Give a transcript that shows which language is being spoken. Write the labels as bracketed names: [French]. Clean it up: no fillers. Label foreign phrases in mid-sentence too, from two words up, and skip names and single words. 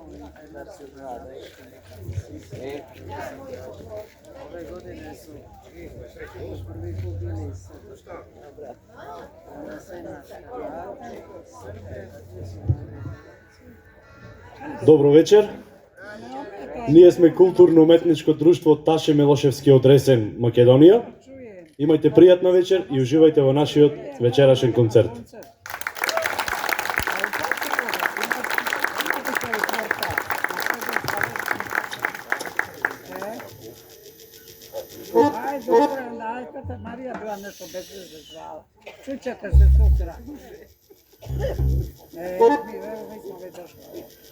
[Serbian] Ove godine su prvi put bili sa sve naše Hrvate, Srbe, [Macedonian] Добро вечер. Ние сме културно-уметничко друштво Таше Милошевски од Ресен, Македонија. Имајте пријатна вечер и уживајте во нашиот вечерашен концерт. [Serbian] Dobro, najpeta Marija bila nešto bezvezno zvala. Čućete se sutra. Mi smo već došli.